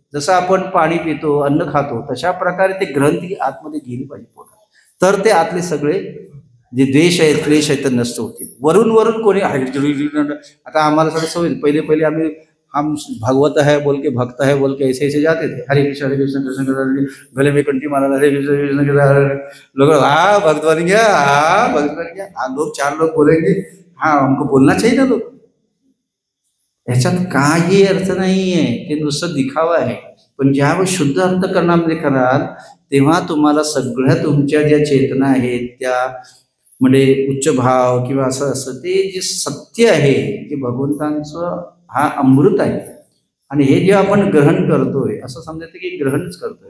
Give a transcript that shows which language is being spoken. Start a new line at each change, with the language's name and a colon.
Marathi: जसं आपण पाणी पितो, अन्न खातो, तशा प्रकारे ते ग्रंथी आतमध्ये गेली पाहिजे पोटात, तर ते आतले सगळे जे द्वेष आहेत क्लेश आहेत तर नष्ट होतील. वरून वरून कोणी आता आम्हाला सगळं सवय, पहिले पहिले आम्ही
Hindi: हम भागवत है बोल के, भक्त है बोल के, ऐसे ऐसे जाते थे. हरे कृष्ण कृष्ण कृष्ण, गले में कंठी मारा, हरे कृष्ण कृष्ण कृष्ण, लोग हाँ भक्त बन गया, हाँ भक्त बन गया. हाँ लोग चार लोग बोलेंगे, हाँ हमको बोलना चाहिए ना लोग.
Marathi: ह्याच्यात काही अर्थ नाहीये, ते नुसतं दिखावा आहे. पण ज्यावेळी शुद्ध अंतःकरणामध्ये कराल तेव्हा तुम्हाला सगळ्या तुमच्या ज्या चेतना आहेत त्या म्हणजे उच्च भाव किंवा असं असं ते जे सत्य आहे, जे भगवंतांचं हा अमृत आहे, आणि हे जे आपण ग्रहण करतोय असं समजायचं की ग्रहणच करतोय.